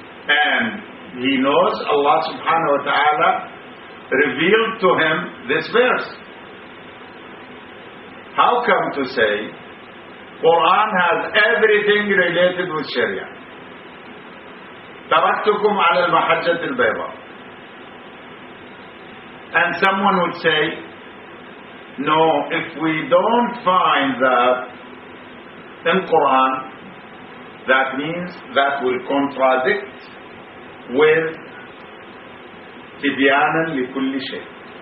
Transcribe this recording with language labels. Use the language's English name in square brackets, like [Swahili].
[English] And he knows Allah subhanahu wa ta'ala revealed to him this verse. How come to say Quran has everything related with Sharia? [Arabic] تركتكم على المحجة البيضاء. [English] And someone would say, no, if we don't find that in Quran, that means that will contradict with [Arabic] تبيانا لكل شيء.